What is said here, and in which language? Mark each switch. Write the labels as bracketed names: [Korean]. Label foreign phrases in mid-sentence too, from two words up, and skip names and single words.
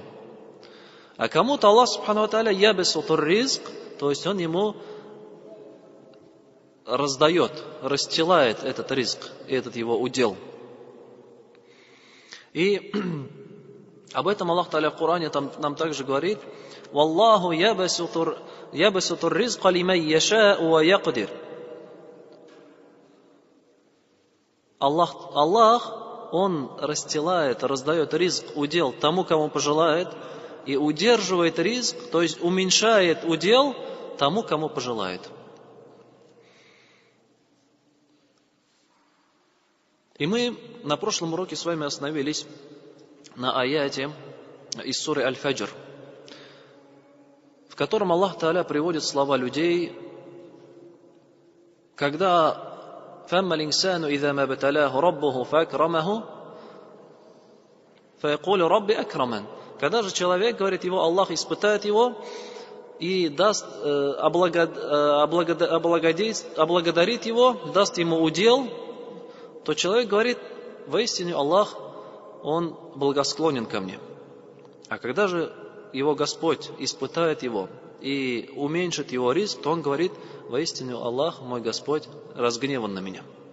[Russian] А кому-то [Arabic] الله سبحانه وتعالى يبسط الرزق, [Russian] то есть он ему раздает, расстилает этот ризк, этот его удел. И об этом [Arabic] الله تعالى [Russian] в Коране нам также говорит: [Arabic] «والله يبسط الرزق لمن يشاء ويقدر». [Russian] Аллах, Он расстилает, раздает ризк, удел тому, кому пожелает, и удерживает ризк, то есть уменьшает удел тому, кому пожелает. И мы на прошлом уроке с вами остановились на аяте из суры Аль-Фаджр, в котором [Arabic] الله تعالى [Russian] приводит слова людей, когда [Arabic] فَأَمَّا الْإِنسَانُ إِذَا مَا ابْتَلَاهُ رَبُّهُ فَأَكْرَمَهُ فَيَقُولُ رَبِّ أَكْرَمَنِ. [Russian] Когда же человек, говорит, его Аллах испытает его и даст, облагодарит его, даст ему удел, то человек говорит: воистину Аллах, Он благосклонен ко мне. А когда же его Господь испытает его и уменьшит его ризк, то он говорит: воистину Аллах, мой Господь, разгневан на меня.